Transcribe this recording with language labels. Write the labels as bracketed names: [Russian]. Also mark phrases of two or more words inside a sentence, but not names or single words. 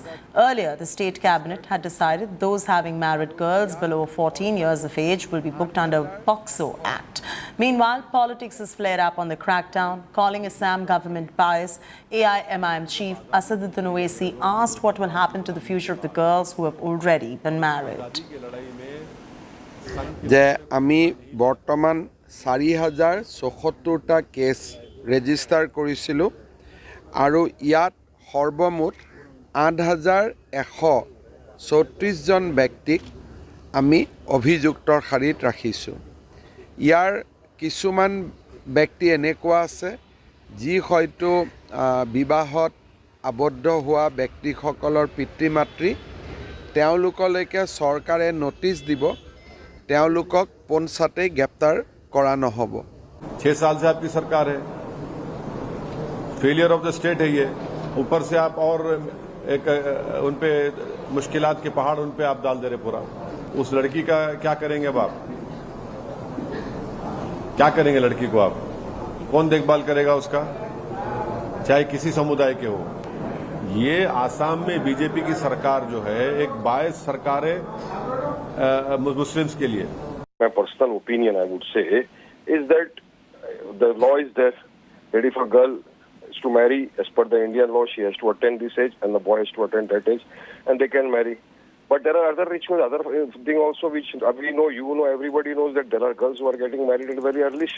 [English] Earlier, the state cabinet had decided those having married girls below 14 years of age will be booked under POCSO Act. Meanwhile, politics has flared up on the crackdown, calling Assam government bias. AIMIM chief Asaduddin Owaisi asked what will happen to the future of the girls who have already been married. [Assamese] যে আমি বৰ্তমান 4074টা কেছ ৰেজিষ্টাৰ কৰিছিলোঁ আৰু ইয়াত সৰ্বমুঠ 8134 জন ব্যক্তিক আমি অভিযুক্তৰ শাৰীত ৰাখিছোঁ। ইয়াৰ কিছুমান ব্যক্তি এনেকুৱা আছে যি হয়তো বিবাহত আবদ্ধ হোৱা ব্যক্তিসকলৰ পিতৃ মাতৃ তেওঁলোকলৈকে চৰকাৰে নোটিছ দিব তেওঁলোকক পঞ্চাতে গ্ৰেপ্তাৰ কৰা নহব। [Hindi] 6 साल से आपकी सरकार है, [English] failure of the state [Hindi] है ये, ऊपर से आप और एक उन पे मुश्किलात के पहाड़ उन पे आप डाल दे रहे पूरा। उस लड़की का क्या करेंगे अब आप? क्या करेंगे लड़की को आप? कौन देखभाल करेगा उसका, चाहे किसी समुदाय के हो? ये आसाम में बीजेपी की सरकार जो है एक बायस सरकार है मुस्लिम्स के लिए। [English] My personal opinion, I would say, is that the law is there ready for girl to marry as per the Indian law. She has to attain this age and the boy has to attain that age and they can marry. But there are other rituals, other thing also which we know, you know, everybody knows that there are girls who are getting married at a very early stage.